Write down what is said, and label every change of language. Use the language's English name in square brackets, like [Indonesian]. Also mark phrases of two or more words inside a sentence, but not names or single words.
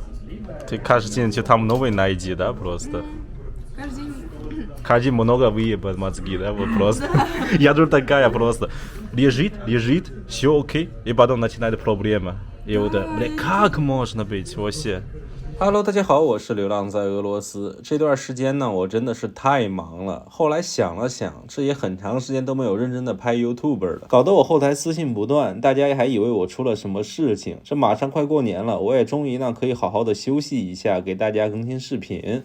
[Russian] Ты каждый день там новый найди, да, просто? Каждый день. Каждый день много выебать мозги, да, вот просто. Я тут такая просто. Лежит, все окей, и потом начинает проблема. И вот, бля, как можно быть вообще? [Chinese] Hello， 大家好，我是流浪在俄罗斯。这段时间呢，我真的是太忙了。后来想了想，这也很长时间都没有认真的拍 YouTube 了，搞得我后台私信不断，大家还以为我出了什么事情。这马上快过年了，我也终于呢可以好好的休息一下，给大家更新视频。